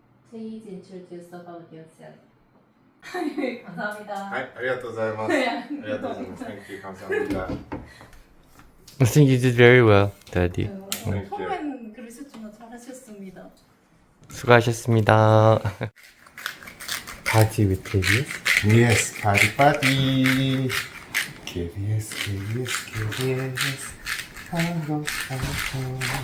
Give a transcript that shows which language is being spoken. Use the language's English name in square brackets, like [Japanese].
[English] Please introduce about yourself. [Korean] 감사합니다. [Japanese] はい、ありがとうございます。ありがとうございます。 [English] Thank you, [Korean] 감사합니다. [English] I think you did very well, Daddy. [Korean] 처음엔 그러셨지만 잘하셨습니다. 수고하셨습니다. [English] Party with KBS? Yes, party party. KBS, KBS, KBS. [Korean] 한국 방송.